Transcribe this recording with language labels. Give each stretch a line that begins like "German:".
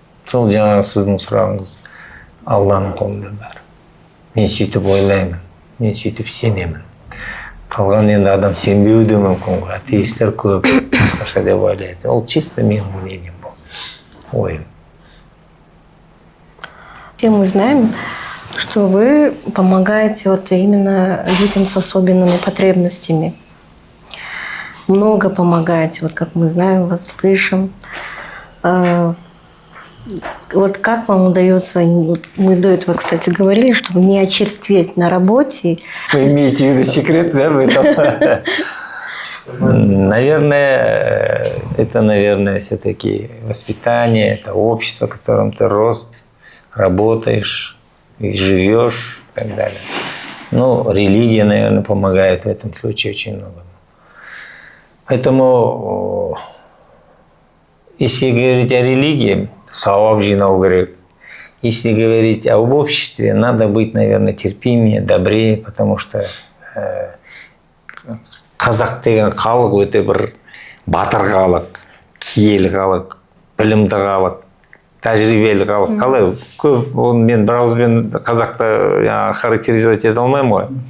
Kazakh: Сол жаңағы сіздің сұрағыңыз Алланың қолында бәрі. Мен сөйтіп ойлаймын, мен сөйтіп сенемін. Қалған енді адам сенбеуі де мүмкін ғой. Атеистер көп, басқаша деп ойлайды. Ол чисто менің мнением болды, ойым.
Russian: Все мы знаем, что вы помогаете вот именно людям с особенными потребностями. Много помогаете, вот как мы знаем, вас слышим. Вот как вам удается, мы до этого, кстати, говорили, чтобы не очерстветь на работе. Вы имеете в виду секрет, да, в этом? Наверное, это, все-таки воспитание, это общество, в котором ты рос, работаешь и живешь и так далее. Ну, религия, наверное, помогает в этом случае очень много. Поэтому, если говорить о религии,
Kazakh: сауап жинау керек.
Russian: Если говорить об обществе, надо быть, наверное, терпимее, добрее, потому что
Kazakh: қазақ деген халық өте бір батыр халық, киелі халық, білімді халық, тәжірибелі халық. Қалай көп, мен бір ауызбен қазақты характеризовать ете алмаймын ғой.